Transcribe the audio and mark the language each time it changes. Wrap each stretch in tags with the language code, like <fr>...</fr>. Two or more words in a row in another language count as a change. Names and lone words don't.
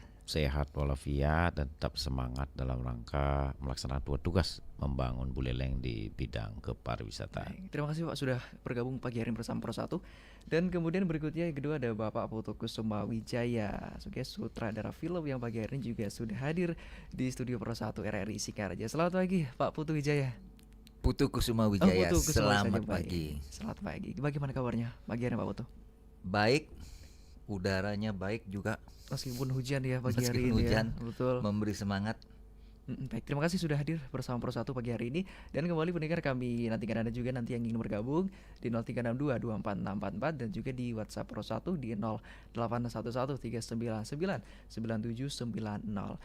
<id>sehat walafiat dan tetap semangat dalam rangka melaksanakan tugas membangun Buleleng di bidang kepariwisataan. Baik, terima kasih Pak sudah bergabung pagi hari ini bersama Pro 1. Dan kemudian berikutnya yang kedua ada Bapak Putu Kusuma Wijaya sebagai sutradara film yang pagi hari ini juga sudah hadir di studio Pro 1 RRI Singaraja. Selamat pagi Pak Putu Wijaya. Putu Kusuma Oh, Wijaya, Putu Kusuma saja selamat baik. pagi. Selamat pagi. Bagaimana kabarnya pagi hari ini Pak Putu? Baik, udaranya baik juga Meskipun hujan ya pagi hari meskipun ini ya. hujan, Betul. memberi semangat. Baik, terima kasih sudah hadir bersama Pro 1 pagi hari ini. Dan kembali pendengar kami nantikan Anda juga nanti yang ingin bergabung di 0362 246644 dan juga di WhatsApp Pro 1 di 0811 399 9790.</id>